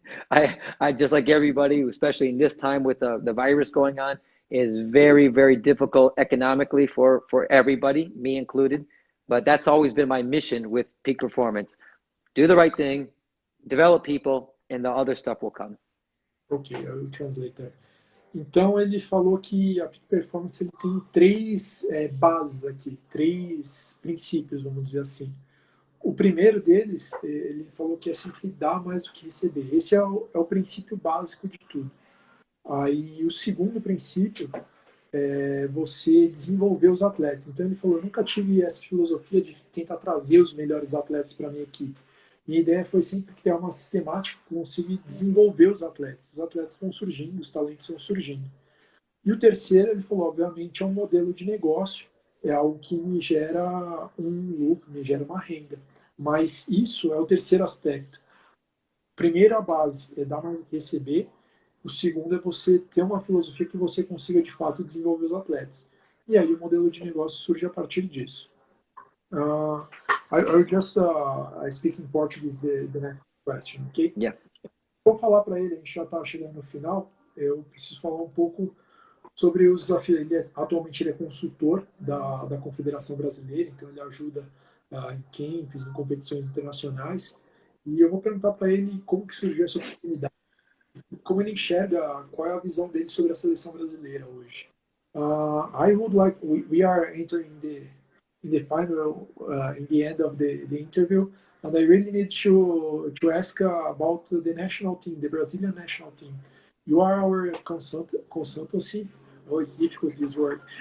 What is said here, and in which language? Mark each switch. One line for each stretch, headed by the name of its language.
English: I just like everybody, especially in this time with the virus going on, is very, very difficult economically for everybody, me included. But that's always been my mission with peak performance. Do the right thing, develop people, and the other stuff will come. Ok, I will translate that.
Portuguese: Então ele falou que a Peak Performance ele tem 3 bases aqui, 3 princípios, vamos dizer assim. O primeiro deles, ele falou que é sempre dar mais do que receber. Esse é o princípio básico de tudo. Aí o segundo princípio é você desenvolver os atletas. Então ele falou, eu nunca tive essa filosofia de tentar trazer os melhores atletas para a minha equipe. Minha ideia foi sempre criar uma sistemática que consiga desenvolver os atletas. Os atletas vão surgindo, os talentos vão surgindo. E o terceiro, ele falou, obviamente, é um modelo de negócio é algo que me gera um lucro, me gera uma renda. Mas isso é o terceiro aspecto. Primeiro, a base é dar mais do que receber. O segundo é você ter uma filosofia que você consiga, de fato, desenvolver os atletas. E aí o modelo de negócio surge a partir disso.
English: Uh, I'll just I speak in Portuguese the next question, ok? Yeah.
Portuguese: Vou falar para ele, a gente já está chegando no final, eu preciso falar um pouco sobre os desafios. Atualmente ele é consultor da Confederação Brasileira, então ele ajuda em camps, em competições internacionais. E eu vou perguntar para ele como que surgiu essa oportunidade, como ele enxerga, qual é a visão dele sobre a seleção brasileira hoje.
English: I would like, we are entering in the final, in the end of the interview, and I really need to ask about the national team, the Brazilian national team. You are our consultancy. Oh, it's difficult, this word.